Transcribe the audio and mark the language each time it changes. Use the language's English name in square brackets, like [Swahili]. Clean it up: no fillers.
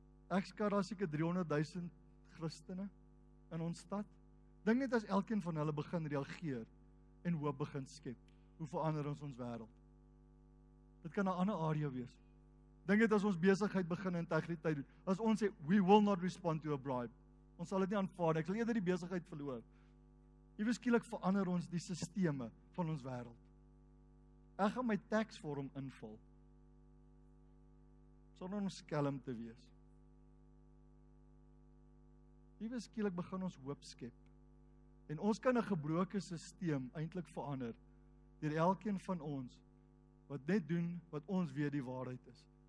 [Afrikaans] Ek skat daar seker 300,000 Christene in ons stad. Dink net as elkeen van hulle begin reageer en hoop begin skep. Hoe verander ons wêreld? Dit kan 'n ander area wees. Dink net as ons besigheid begin integriteit doen. As ons sê, [English] we will not respond to a bribe. [Afrikaans] Ons sal dit nie aanvaar nie. Ek sal eerder die besigheid verloor. Iewes skielik verander ons die sisteme van ons wêreld. Ek gaan my taxvorm invul sonder om skelm te wees. Iewes skielik begin ons hoop skep. En ons kan 'n gebroke stelsel eintlik verander deur elkeen van ons wat net doen wat ons weet die waarheid is.